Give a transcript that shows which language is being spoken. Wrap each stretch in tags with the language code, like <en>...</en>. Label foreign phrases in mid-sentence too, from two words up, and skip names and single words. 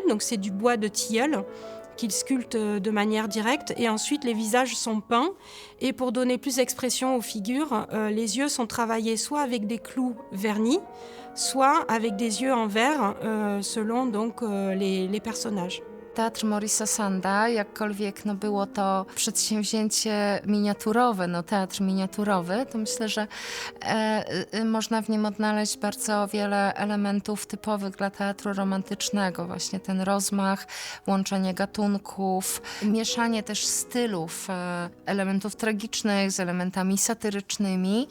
<fr>Donc c'est du bois de tilleul qu'il sculpte de manière directe, et ensuite les visages sont peints, et pour donner plus d'expression aux figures, les yeux sont travaillés soit avec des clous vernis, soit avec des yeux en verre, selon donc les personnages.</fr> <pl>Teatr Maurice'a Sanda, jakkolwiek było to przedsięwzięcie miniaturowe, teatr miniaturowy, to myślę, że można w nim odnaleźć bardzo wiele elementów typowych dla teatru romantycznego. Właśnie ten rozmach, łączenie gatunków, mieszanie też stylów, elementów tragicznych z elementami satyrycznymi.</pl>